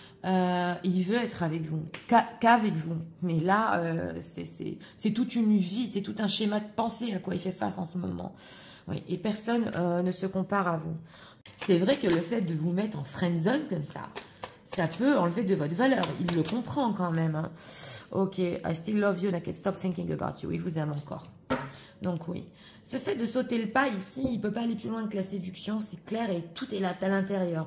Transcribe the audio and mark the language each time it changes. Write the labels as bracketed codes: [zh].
[fr] Il veut être avec vous. Qu'avec vous. Mais là, c'est toute une vie. C'est tout un schéma de pensée à quoi il fait face en ce moment. Oui. Et personne ne se compare à vous. C'est vrai que le fait de vous mettre en friend zone comme ça peut enlever de votre valeur. Il le comprend quand même. Hein. [en] Ok, I still love you and I can't stop thinking about you. [fr] Il vous aime encore. Donc oui. Ce fait de sauter le pas ici, il ne peut pas aller plus loin que la séduction, c'est clair, et tout est là à l'intérieur.